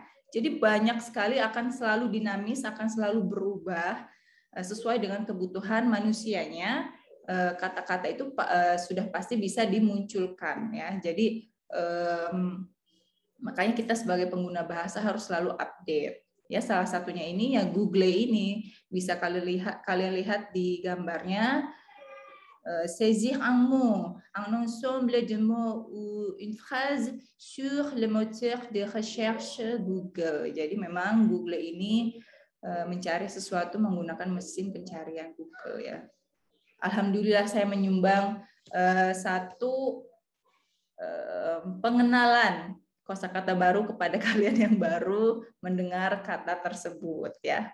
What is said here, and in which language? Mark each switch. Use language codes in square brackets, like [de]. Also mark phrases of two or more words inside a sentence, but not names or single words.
[id] Jadi banyak sekali akan selalu dinamis, akan selalu berubah sesuai dengan kebutuhan manusianya. Kata-kata itu sudah pasti bisa dimunculkan, ya. Jadi makanya kita sebagai pengguna bahasa harus selalu update. Ya, salah satunya ini ya Google ini bisa kalian lihat di gambarnya. [fr] Saisir un mot, un ensemble de mots ou une phrase sur le moteur de recherche Google. [id] Jadi memang Google ini mencari sesuatu menggunakan mesin pencarian Google ya. Alhamdulillah saya menyumbang satu pengenalan kosakata baru kepada kalian yang baru mendengar kata tersebut ya.